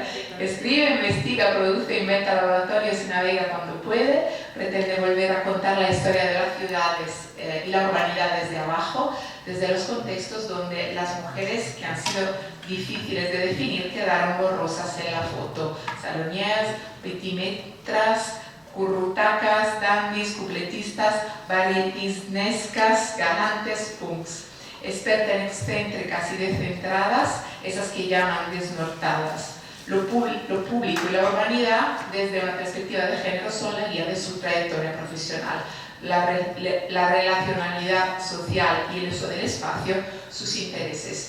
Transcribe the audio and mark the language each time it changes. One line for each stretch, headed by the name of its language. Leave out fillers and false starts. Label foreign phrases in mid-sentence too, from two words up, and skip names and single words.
Spanish: Escribe, investiga, produce, inventa laboratorios y navega cuando puede. Pretende volver a contar la historia de las ciudades y la urbanidad desde abajo, desde los contextos donde las mujeres que han sido difíciles de definir quedaron borrosas en la foto. Saloniers, petimetras, currutacas, dandis, cupletistas, varietisnescas, galantes, punks. Experta en excéntricas y descentradas, esas que llaman desnortadas. Lo público y la urbanidad, desde una perspectiva de género, son la guía de su trayectoria profesional. La relacionalidad social y el uso del espacio, sus intereses.